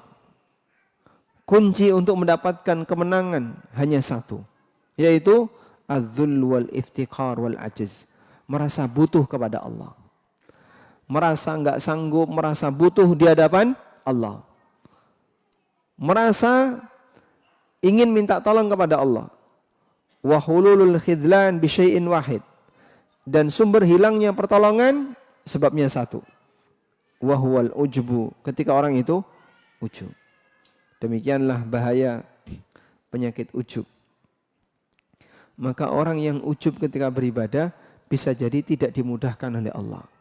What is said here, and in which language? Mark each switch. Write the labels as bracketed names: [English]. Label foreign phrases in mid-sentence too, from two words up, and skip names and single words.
[Indonesian] Kunci untuk mendapatkan kemenangan hanya satu, yaitu [Arabic] الذل والافتقار والعجز. [Indonesian] Merasa butuh kepada Allah. Merasa enggak sanggup, merasa butuh di hadapan Allah. Merasa ingin minta tolong kepada Allah. [Arabic] وحلول الخذلان بشيء واحد. [Indonesian] Dan sumber hilangnya pertolongan sebabnya satu. [Arabic] وهو العجب, [Indonesian] ketika orang itu ujub. Demikianlah bahaya penyakit ujub. Maka orang yang ujub ketika beribadah bisa jadi tidak dimudahkan oleh Allah.